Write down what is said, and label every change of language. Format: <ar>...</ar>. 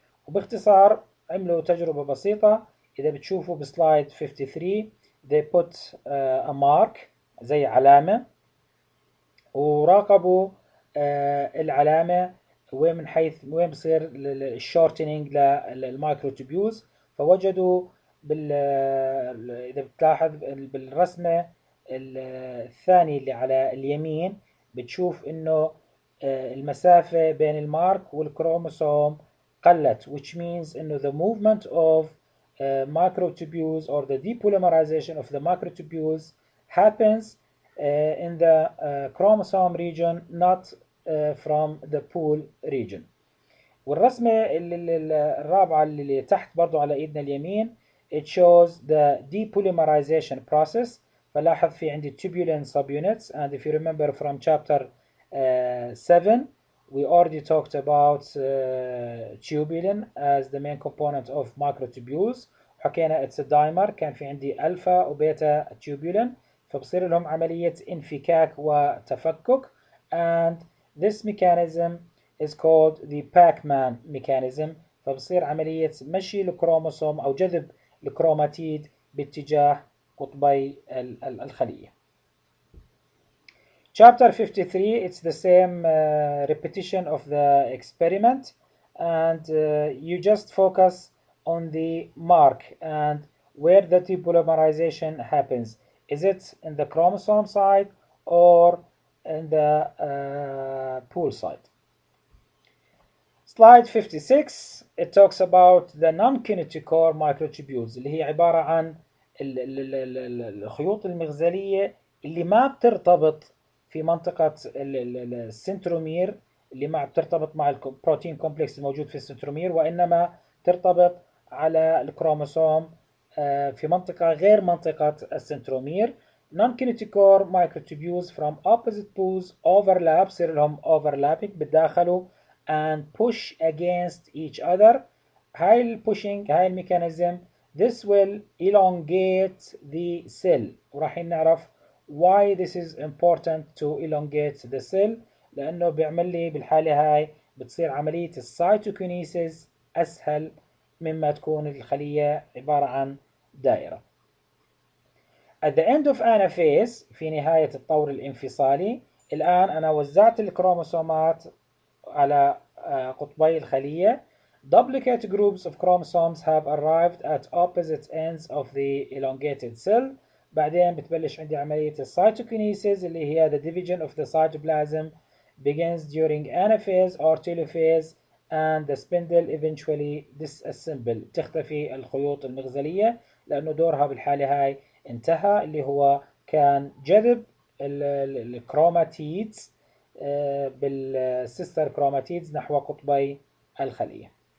<ar>وباختصار عملوا تجربة بسيطة، إذا بتشوفوا بسلايد 53</ar> <en>they put a mark</en> <ar>زي علامة، وراقبوا العلامة وين من حيث وين بصير الشورتنينج للمايكروتوبيولز. فوجدوا إذا بتلاحظ بالرسمة الثانية اللي على اليمين بتشوف إنه المسافة بين المارك والكروموسوم قلت،</ar> <en>which means إنه the movement of microtubules or the depolymerization of the microtubules happens in the chromosome region, not from the pool region.</en> <ar>والرسمة الرابعة اللي تحت برضو على ايدنا اليمين</ar> <en>it shows the depolymerization process.</en> <ar>فلاحظ في عندي</ar> <en>tubulin subunits, and if you remember from chapter 7 we already talked about tubulin as the main component of microtubules.</en> <ar>حكينا</ar> <en>it's a dimer،</en> <ar>كان في عندي ألفا وبيتا tubulin، فبصير لهم عملية انفكاك وتفكك،</ar> <en>and this mechanism is called the Pac-Man mechanism.</en> <ar>فبصير عملية مشي الكروموسوم أو جذب الكروماتيد باتجاه قطبي الخلية.</ar> <en>Chapter 53, it's the same repetition of the experiment, and you just focus on the mark and where the depolymerization happens. Is it in the chromosome side or in the pool side? Slide 56, it talks about the non-kinetochore microtubules</en> <ar>اللي هي عبارة عن الخيوط المغزلية اللي ما بترتبط في منطقة السنترومير، اللي ما بترتبط مع البروتين كومبلكس الموجود في السنترومير، وإنما ترتبط على الكروموسوم في منطقة غير منطقة السنترومير.</ar> <en>Non-kinetochore microtubules from opposite pools overlap،</en> <ar>يصير لهم</ar> <en>overlapping بالداخل and push against each other.</en> <ar>هاي البوشينج هاي الميكانيزم</ar> <en>this will elongate the cell،</en> <ar>وراح نعرف</ar> <en>why this is important to elongate the cell،</en> <ar>لأنه بيعمل لي بالحالة هاي بتصير عملية السيتوكينيسيس أسهل مما تكون الخلية عبارة عن دائرة.</ar> <en>At the end of anaphase،</en> <ar>في نهاية الطور الانفصالي، الآن أنا وزعت الكروموسومات على قطبي الخلية.</ar> <en>Duplicate groups of chromosomes have arrived at opposite ends of the elongated cell.</en> <ar>بعدين بتبلش عندي عملية السيتوكينيسيس اللي هي</ar> <en>the division of the cytoplasm begins during anaphase or telophase, and the spindle eventually disassemble.</en> <ar>تختفي الخيوط المغزلية لأنه دورها بالحالة هاي انتهى، اللي هو كان جذب الكروماتيدز بالسيستر كروماتيدز نحو قطبي الخلية.</ar>